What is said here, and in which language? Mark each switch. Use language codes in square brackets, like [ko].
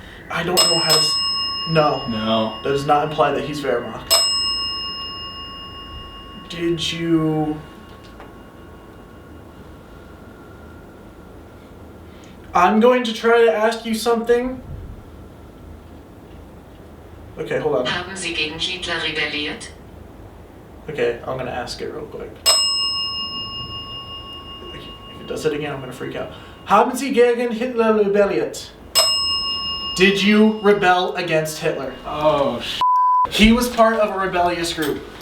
[en] I don't know how to. No. No. That does not imply that he's Wehrmacht. Did you? I'm going to try to ask you something. Okay, hold on. [de] Haben Sie gegen Hitler rebelliert? [en] Okay, I'm gonna ask it real quick. If it does it again, I'm gonna freak out. [de] Haben Sie gegen Hitler rebelliert? [en] Did you rebel against Hitler? Oh, He was part of a rebellious group.